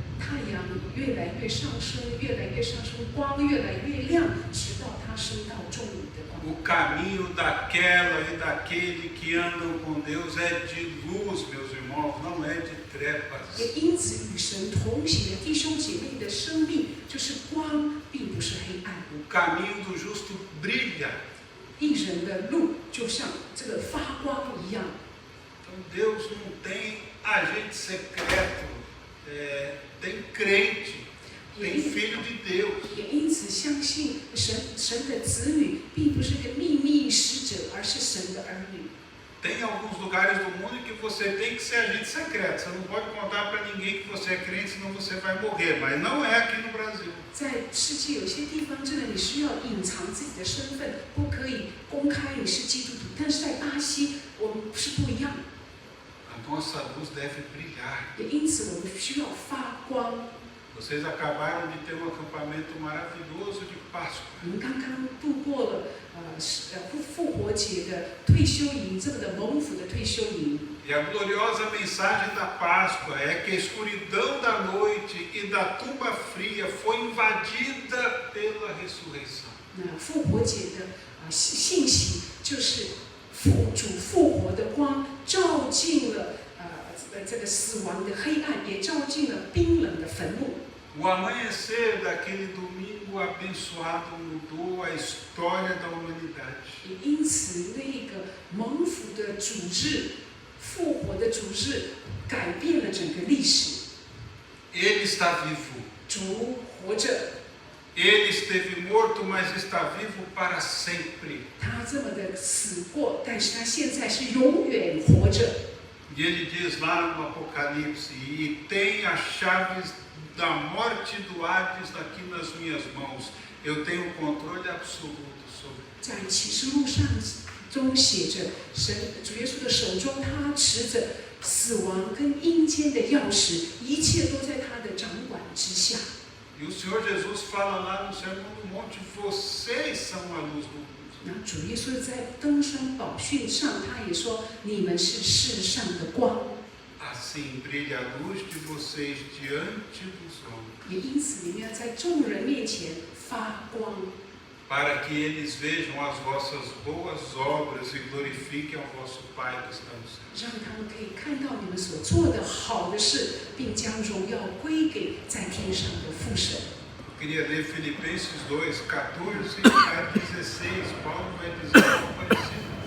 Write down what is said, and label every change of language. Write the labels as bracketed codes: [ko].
[zh] 太阳越来越上升，越来越上升，光越来越亮，直到它升到中午的光。 [pt] O caminho daquela e daquele que andam com Deus é de luz, meus irmãos, não é de trevas. [zh] 也因此，与神同行的弟兄姐妹的生命就是光，并不是黑暗。 [pt] O caminho do justo brilha. [zh] 一人的路就像这个发光一样。 [pt] Então Deus não tem agente secreto, tem crente, tem filho de Deus. [zh] 也因此相信神的子女并不是个秘密使者，而是神的儿女。 [pt] Tem alguns lugares do mundo em que você tem que ser agente secreto. Você não pode contar para ninguém que você é crente, senão você vai morrer. Mas não é aqui no Brasil. [zh] 在世界有些地方，真的你需要隐藏自己的身份，不可以公开你是基督徒。但是在巴西，我们是不一样。 [pt] A nossa luz deve brilhar. [zh] 也因此，我们需要发光。 [pt] Vocês acabaram de ter um acampamento maravilhoso de Páscoa. [zh] 我们刚刚度过了复活节的退休营，这么的蒙福的退休营。 [pt] E a gloriosa mensagem da Páscoa é que a escuridão da noite e da tumba fria foi invadida pela ressurreição. [zh] 那复活节的信息就是主复活的光照进了这个死亡的黑暗，也照进了冰冷的坟墓。 [pt] O amanhecer daquele domingo abençoado mudou a história da humanidade. [zh] 也因此，那个蒙福的主日、复活的主日，改变了整个历史。 [pt] Ele está vivo. [zh] 主活着， [pt] Ele esteve morto, mas está vivo para sempre. [zh] 他这么的死过，但是他现在是永远活着。 [pt] E ele diz lá no Apocalipse: e tem as chaves da morte e do Hades aqui nas minhas mãos. Eu tenho controle absoluto sobre. [zh] 在启示录上中写着，主耶稣的手中，他持着死亡跟阴间的钥匙，一切都在他的掌管之下。 [pt] E o Senhor Jesus fala lá no Sermão do Monte: vocês são a luz do mundo. [zh] 那主耶稣在登山宝训上，他也说：“你们是世上的光。” [pt] Assim brilha a luz de vocês diante dos homens, [zh] 也因此，你们要在众人面前发光， [pt] para que eles vejam as vossas boas obras e glorifiquem ao vosso Pai que está no céu. [zh] 让他们可以看到你们所做的好的事，并将荣耀归给在天上的父神。 [pt] Eu queria ler Filipenses 2, 14 a 16. Paulo vai dizer algo parecido.